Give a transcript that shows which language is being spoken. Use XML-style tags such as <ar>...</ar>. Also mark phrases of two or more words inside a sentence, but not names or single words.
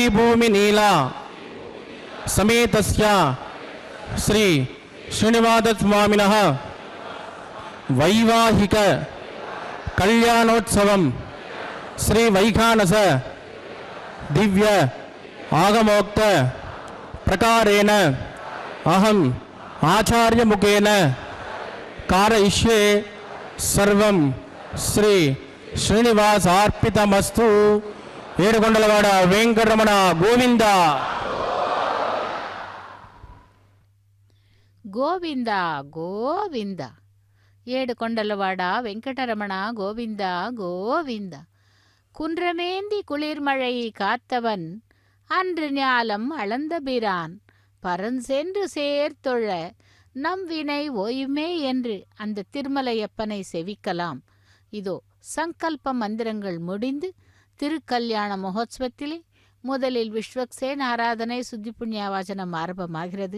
<sa>भूमि नीला समेतस्य श्री श्रीनिवासस्वामिनः वैवाहिक कल्याणोत्सवं श्री वैखानस दिव्य आगमोक्त प्रकारेण अहम आचार्य मुखेन कारयिष्ये सर्वं श्री श्रीनिवासार्पितमस्तु।</sa> <te>ఏడుకొండలవాడ వెంకటరమణ గోవింద గోవింద గోవింద. ఏడుకొండలవాడ వెంకటరమణ గోవింద గోவிந்த.</te> <ta>குன்றமேந்தி குளிர்மழை காத்தவன் அன்று ஞாலம் அளந்தபிரான் பரஞ்சென்று சேர்த்தொழ நம் வினை ஓயுமே என்று அந்த திருமலையப்பனை செவிக்கலாம். இதோ சங்கல்ப மந்திரங்கள் முடிந்து திருக்கல்யாண மகோத்சவத்திலே முதலில் விஸ்வக்சேன் ஆராதனை சுத்தி புண்ணியவாசனம் ஆரம்பமாகிறது.</ta>